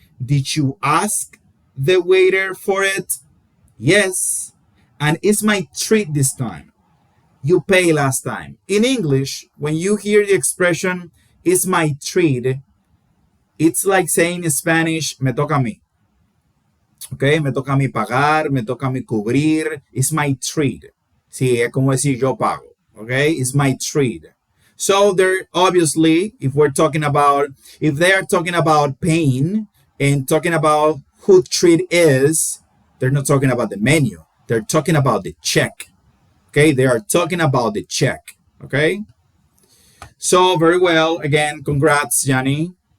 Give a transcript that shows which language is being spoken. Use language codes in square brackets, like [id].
[en] Did you ask the waiter for it? Yes. And it's my treat this time. You pay last time. In English, when you hear the expression, it's my treat, it's like saying in Spanish, [es] me toca a mí. Okay, me toca a mí pagar, me toca a mí cubrir. [en] It's my treat. [es] Sí, es como decir yo pago. [en] Okay, it's my treat. So they're obviously, if they are talking about paying and talking about who treat is, they're not talking about the menu. They're talking about the check. Okay, they are talking about the check. Okay, so very well. Again, congrats, Johnny.